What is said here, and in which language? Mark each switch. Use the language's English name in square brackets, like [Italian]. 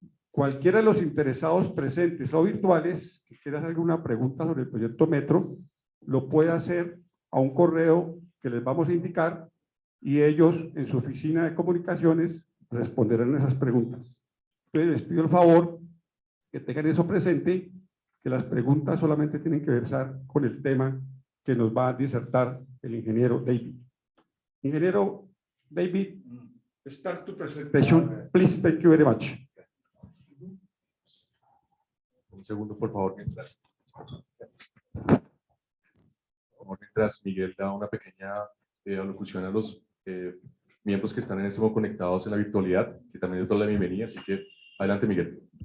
[Spanish] Cualquiera de los interesados presentes o virtuales que quiera hacer alguna pregunta sobre el proyecto Metro, lo puede hacer a un correo que les vamos a indicar y ellos en su oficina de comunicaciones responderán esas preguntas. Entonces les pido el favor que tengan eso presente, que las preguntas solamente tienen que versar con el tema que nos va a disertar el ingeniero David. [English] Ingeniero David, start to presentation, please. Thank you very much. [Spanish] Un segundo, por favor, mientras Miguel da una pequeña alocución a los miembros que están en este momento conectados en la virtualidad, que también les doy la bienvenida, así que adelante, Miguel.